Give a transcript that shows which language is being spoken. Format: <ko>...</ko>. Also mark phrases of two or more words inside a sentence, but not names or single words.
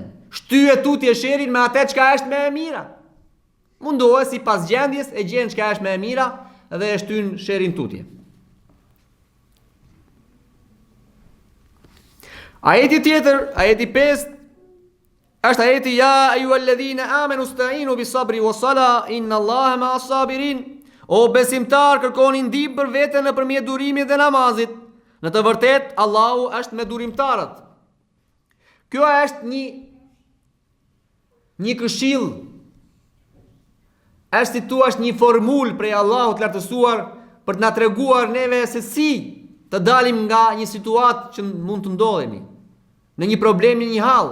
<sq>Shtyje tutje sherin me atë çka është më e mira. Mundohet si pas gjendjes e gjen çka është më e mira dhe e shtyn sherin tutje. Ajeti tjetër, ajeti 5, është ajeti</sq> <ar>يا أيها الذين آمنوا استعينوا بالصبر والصلاة إن الله مع الصابرين.</ar> <sq>O besimtar, kërkoni ndihmë për veten nëpërmjet durimit dhe namazit. Në të vërtetë Allahu është me durimtarët. Kjo është një këshill. Është si tu është një formul prej Allahut të lartësuar për të na treguar neve se si të dalim nga një situatë që mund të ndodhemi, në një problem, në një hall.</sq>